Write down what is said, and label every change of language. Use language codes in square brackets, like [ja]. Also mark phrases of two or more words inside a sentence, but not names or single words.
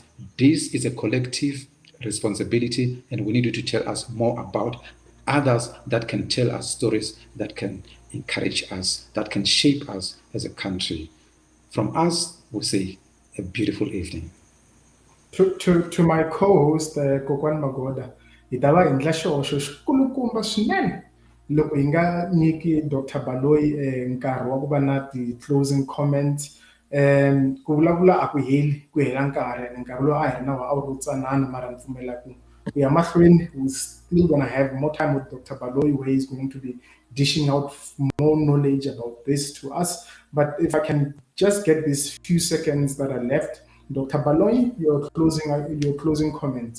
[en] This is a collective responsibility, and we need you to tell us more about others that can tell us stories that can encourage us, that can shape us as a country. From us, we say a beautiful evening. To my co-host [ts] Kokwan Magoda, hi ta va endla xihoxo xikulukumba swinene loko hi nga nyiki Dr. Baloyi nkarhi wa ku va na ti- [en] closing comments. [ts] Ku vulavula a ku heli, ku hela nkarhi lowu a hi ri na a wu ri tsanana, mara ni pfumela ku ya mahlweni [en] we're still gonna have more time with Dr. Baloyi, where he's going to be dishing out more knowledge about this to us. But if I can just get these few seconds that are left, Dr. Baloyi, your closing comments.